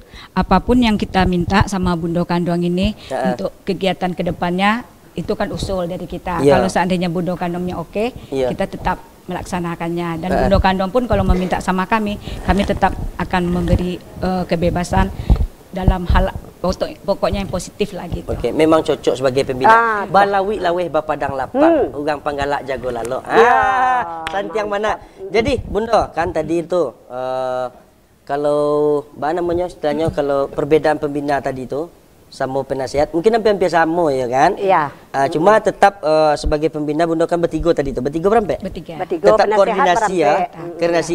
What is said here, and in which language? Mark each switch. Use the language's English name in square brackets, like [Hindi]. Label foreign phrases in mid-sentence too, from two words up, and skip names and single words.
[Indonesian] Apapun yang kita minta sama Bundo Kanduang ini untuk kegiatan kedepannya itu kan usul dari kita. Kalau seandainya Bundo Kanduangnya kita tetap melaksanakannya. Dan Bundo Kandong pun kalau meminta sama kami tetap akan memberi kebebasan dalam hal pokoknya yang positif lah gitu. Oke, memang cocok sebagai pembina. [Minangkabau] Balawi laweh bapadang lapang, ugang panggalak jago lalo. Santiang mana. [Indonesian] Jadi Bundo kan tadi itu kalau apa namanya istilahnya, kalau perbedaan pembina tadi itu sama penasehat mungkin hampir sama ya kan? Iya. Cuma tetap sebagai pembina Bundo kan bertiga tadi itu. Bertiga berapa? Bertiga. Tetap koordinasi ya. Koordinasi.